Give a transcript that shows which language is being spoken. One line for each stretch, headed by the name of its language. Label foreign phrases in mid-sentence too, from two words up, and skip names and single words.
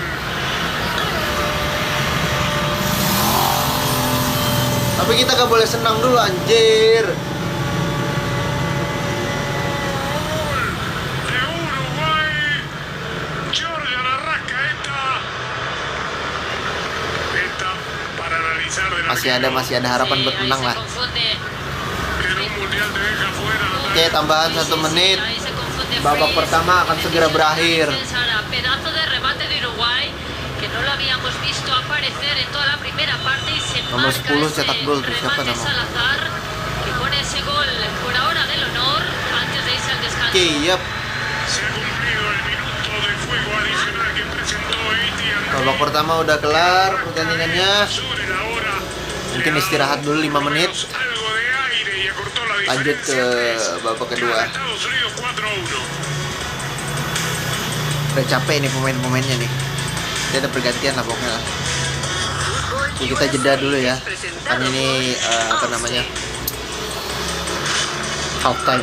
Indonesian: Tapi kita gak boleh senang dulu anjir.
Spanish: De Uruguay. Giorgio Arrascaeta. Esta para analizar de la
Indonesian: Masih ada harapan buat
Spanish: ahí
Indonesian: menang
Spanish: se
Indonesian: lah.
Spanish: confunde. que en un mundial te deja fuera.
Indonesian: Oke, tambahan 1 menit.
Spanish: Ahí se confunde
Indonesian: Babak
Spanish: Fritz.
Indonesian: pertama akan segera berakhir.
Spanish: Ahora, pedazo de remate de Uruguay que no lo habíamos visto aparecer en toda la primera parte y se
Indonesian: Nomor
Spanish: marca
Indonesian: 10
Spanish: ese
Indonesian: cetak gol tuh, siapa
Spanish: remate
Indonesian: nama?
Spanish: Salazar que pone ese gol por ahora del honor antes de irse al descanso.
Indonesian: Oke, yap.
Spanish: Se ha cumplido el minuto de fuego adicional que presentó Etienne.
Indonesian: Babak pertama udah kelar pertandingannya.
Spanish: Sobre la hora.
Indonesian: Mungkin istirahat dulu 5 menit.
Spanish: Algo de aire y acortó la
Indonesian: Lanjut ke
Spanish: diferencia.
Indonesian: babak kedua.
Spanish: Estados Unidos 4-1.
Indonesian: Udah capek nih pemain-pemainnya nih. Dia ada pergantian lah pokoknya lah. Oke, kita jeda dulu ya. Kan ini apa namanya?
English: Half time.